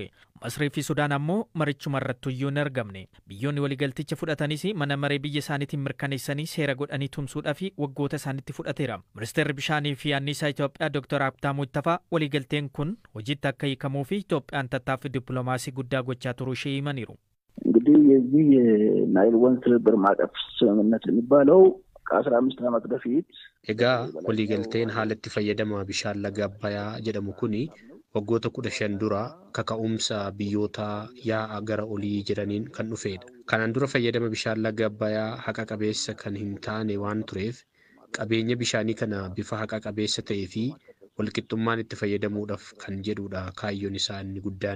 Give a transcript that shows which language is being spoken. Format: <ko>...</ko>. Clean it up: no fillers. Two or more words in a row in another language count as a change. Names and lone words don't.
<om>Masrii fi Sudaan ammoo marichuma irratti iyyuu hin argamne. Biyyoonni waliigalticha fudhatanis mana maree biyya isaaniitiin mirkaneessanii seera godhanii tumsuudhaaf waggoota isaaniitti fudhateera. Ministeerri bishaanii fi anniisaa Itoophiyaa Dr. Habtaamuu Ittafaa waliigalteen kun hojiitti akka hiikamuu fi Itoophiyaan tattaaffii dippiloomaasii guddaa gochaa turuu ishee himaniiru.</om> <am>እንግዲህ የዚህ የናይል ወንዝ ትብብር ማዕቀፍ ስምምነት የሚባለው ከ15 ዓመት በፊት</am> <om>egaa waliigalteen haala itti fayyadama bishaan laga Abbayyaa jedhamu kuni waggoota 15 dura kaka'umsa biyyoota yaa'a gara olii jedhaniin kan dhufedha. Kanaan dura fayyadama bishaan laga Abbayyaa haqa qabeessa kan hin taane waan tureef qabeenya bishaanii kana bifa haqa qabeessa ta'ee fi walqixxummaan itti fayyadamuudhaaf kan jedhudha kaayyoon isaa inni guddaan.</om>